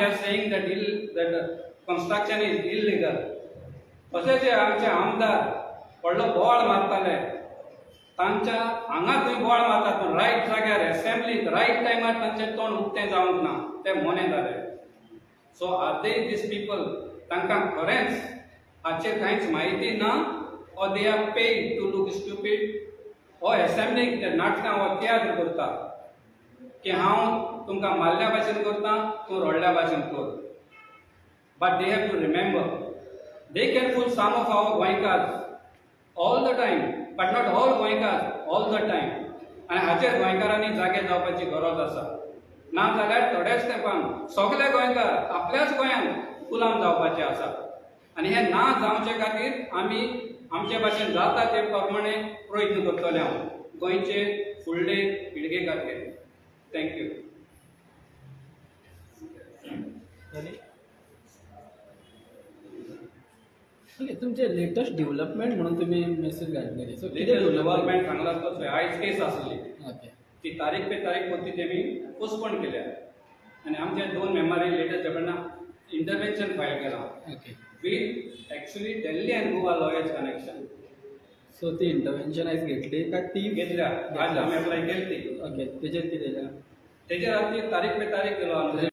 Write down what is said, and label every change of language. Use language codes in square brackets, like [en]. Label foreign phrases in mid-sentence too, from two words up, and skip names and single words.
[en] are saying that construction is illegal [kok] अशें जे आमचे आमदार व्हडलो बोवाळ मारताले तांच्या हांगा थंय बोवाळ मारतात पूण रायट जाग्यार असेंब्लीक रायट टायमार तांचें तोंड उक्तें जावंक ना ते मोने [en] जाले so are they these people [kok] तांकां खरेंच हाचेर कांयच म्हायती ना [en] or they are paid to look stupid or assembling [kok] ते नाटकां वा तियात्र करता की हांव तुमकां मारल्या भाशेन करता तूं रडल्या भाशेन कर [en] but they have to remember they can fool some of our goinkars all the time but not all goinkars all the time [kok] आनी हाचेर गोंयकारांनी जागे जावपाची गरज आसा ना जाल्यार थोड्याच तेंपान सगळे गोंयकार आपल्याच गोंयांत गुलाम जावपाचे आसा आनी हे ना जावचे खातीर आमी आमचे भाशेन जाता ते प्रमाणे प्रयत्न करतले हांव गोंयचे फुडले पिळगे खातीर थँक्यू ओके तुमचे [en] latest development [kok] म्हणून तुम्ही मेसेज घातलेली सो डेव्हलपमेंट सांगला तोच आयज केस आसली ओके ती [hi] तारीख पे तारीख [kok] होती तेमी पोस्टपोन केल्या आनी आमचे 2 मेंबरांनी [en] latest development intervention [kok] फायल केला ओके [en] with actually Delhi and Goa lawyers connection. [kok] सो ती इंटरव्हेन्शन आयज घेतली का ती घेतल्या आज आम्ही अप्लाय केली ओके तेजेर कितें तेजेर आमची [hi] तारीख पे तारीख [kok] दिलो